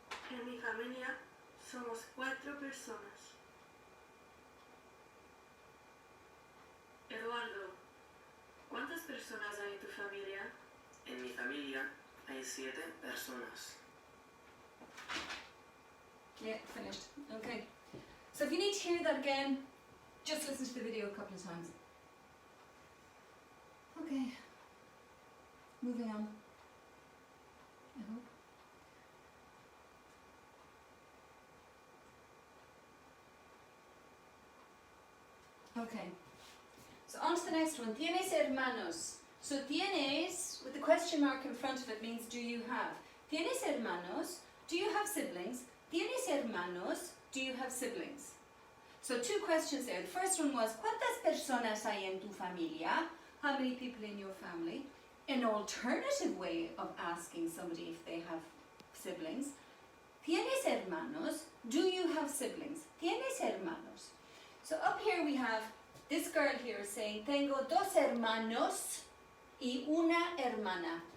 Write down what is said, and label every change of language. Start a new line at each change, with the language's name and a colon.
Spanish: En mi familia somos 4 personas. Eduardo, ¿cuántas personas hay en tu familia? En mi familia hay 7 personas.
English: Yeah, finished. Okay. So if you need to hear that again, just listen to the video a couple of times. Okay. Moving on. I hope. Okay. So on to the next one.
Spanish: ¿Tienes hermanos?
English: So tienes, with the question mark in front of it, means do you have.
Spanish: ¿Tienes hermanos?
English: Do you have siblings? ¿Tienes hermanos? Do you have siblings? So 2 questions there. The first one was,
Spanish: ¿cuántas personas hay en tu familia?
English: How many people in your family? An alternative way of asking somebody if they have siblings.
Spanish: ¿Tienes hermanos?
English: Do you have siblings? ¿Tienes hermanos? So up here we have this girl here saying,
Spanish: tengo 2 hermanos y una hermana.